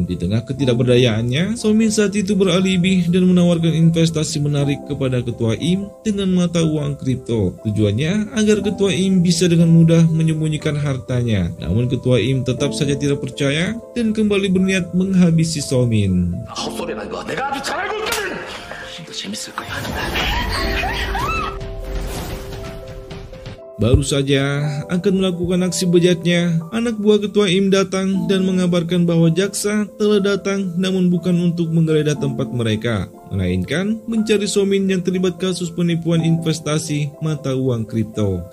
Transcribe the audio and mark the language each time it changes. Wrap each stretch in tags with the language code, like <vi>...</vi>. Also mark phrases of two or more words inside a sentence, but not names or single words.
<id>Di tengah ketidakberdayaannya, Somin saat itu beralibi dan menawarkan investasi menarik kepada Ketua Im dengan mata uang kripto. Tujuannya agar Ketua Im bisa dengan mudah menyembunyikan hartanya. Namun Ketua Im tetap saja tidak percaya dan kembali berniat menghabisi Somin.</id> <ko>헛소리라는 거 내가 아주 잘 알고 있거든. 너 재밌을 거야.</ko> <id>Baru saja akan melakukan aksi bejatnya, anak buah Ketua Im datang dan mengabarkan bahwa jaksa telah datang namun bukan untuk menggeledah tempat mereka, melainkan mencari Somin yang terlibat kasus penipuan investasi mata uang kripto.</id>